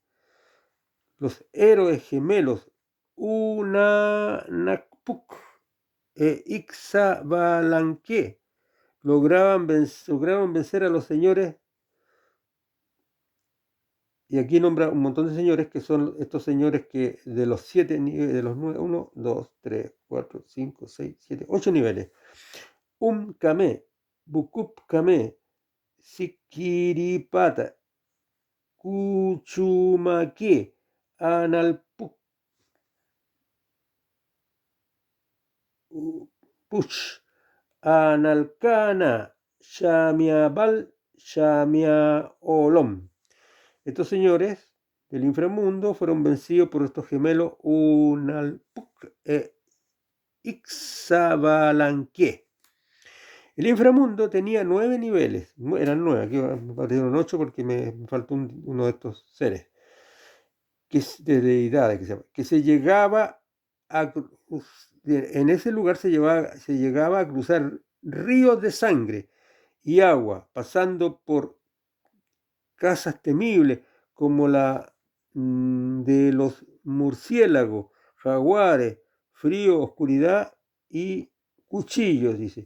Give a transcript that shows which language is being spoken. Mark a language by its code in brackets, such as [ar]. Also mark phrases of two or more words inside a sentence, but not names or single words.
[es] Los héroes gemelos Unanakpuk e Ixabalanque lograron vencer a los señores, y aquí nombra un montón de señores que son estos señores que de los 7 niveles, de los 9, 1, 2, 3, 4, 5, 6, 7, 8 niveles. Kame, Bukup Kame, Sikiripata, Kuchumake, Analpuk, Push, Analcana, Shamiabal, Shamiaolom. Estos señores del inframundo fueron vencidos por estos gemelos Unalpuk e Ixabalanque. El inframundo tenía 9 niveles, eran 9, aquí me parecieron 8 porque me faltó uno de estos seres, de deidades, que se llegaba a, en ese lugar se llegaba a cruzar ríos de sangre y agua, pasando por casas temibles como la de los murciélagos, jaguares, frío, oscuridad y cuchillos, dice.